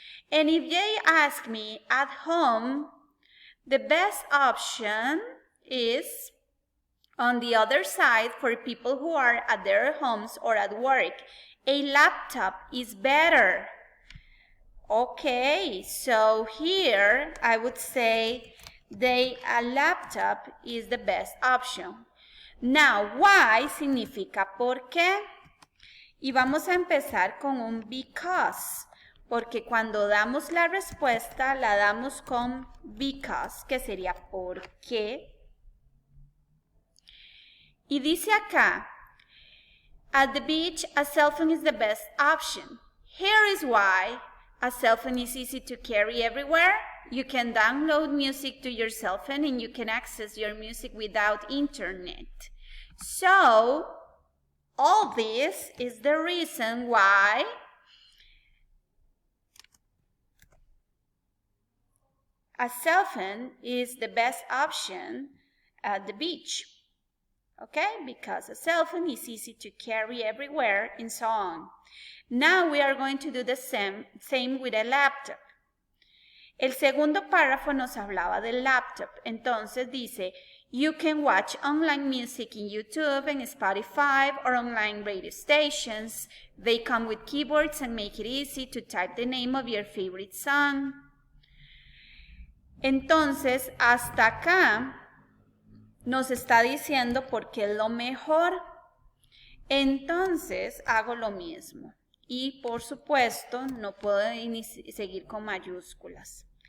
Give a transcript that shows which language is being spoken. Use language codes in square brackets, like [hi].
[en] And if they ask me at home, the best option is on the other side for people who are at their homes or at work. A laptop is better. Okay, so here I would say a laptop is the best option. Now, why [es] significa por qué. Y vamos a empezar con un because, porque cuando damos la respuesta la damos con because, que sería por qué. Y dice acá, [en] at the beach, a cell phone is the best option. Here is why. A cell phone is easy to carry everywhere. You can download music to your cell phone and you can access your music without internet. So, all this is the reason why a cell phone is the best option at the beach. Okay, because a cell phone is easy to carry everywhere and so on. Now we are going to do the same with a laptop. [es] El segundo párrafo nos hablaba del laptop. Entonces dice, [en] you can watch online music in YouTube and Spotify or online radio stations. They come with keyboards and make it easy to type the name of your favorite song. [es] Entonces, hasta acá nos está diciendo por qué es lo mejor. Entonces, hago lo mismo. Y, por supuesto, no puedo seguir con mayúsculas.